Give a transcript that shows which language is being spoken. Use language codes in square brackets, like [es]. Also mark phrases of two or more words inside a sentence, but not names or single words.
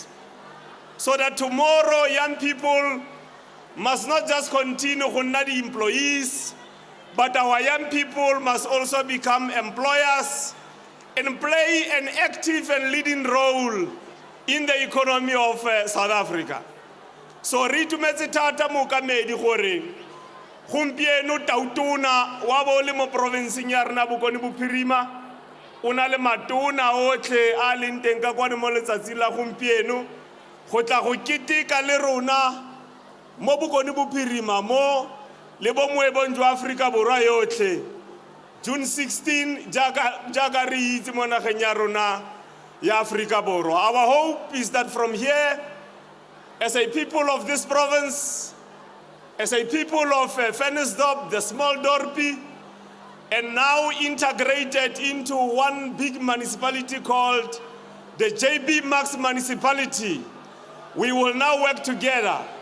[en] So that tomorrow young people must not just continue to be the employees, but our young people must also become employers and play an active and leading role in the economy of South Africa. [tn] So re itumetse thata mookamedi gore gompieno tautona wa bo le mo provinceng ya rena Bokone Bophirima o na le matona otlhe a leng teng ka kwane mo letsatsi la gompieno go tla go keteka le rona mo Bokone Bophirima mo le bo moebong jwa Afrika Borwa yotlhe June 16 jaaka re itse mo nageng ya rona ya Afrika Borwa. [en] Our hope is that from here, as a people of this province, as a people of Ventersdorp, the small Dorpie, and now integrated into one big municipality called the JB Max municipality, we will now work together.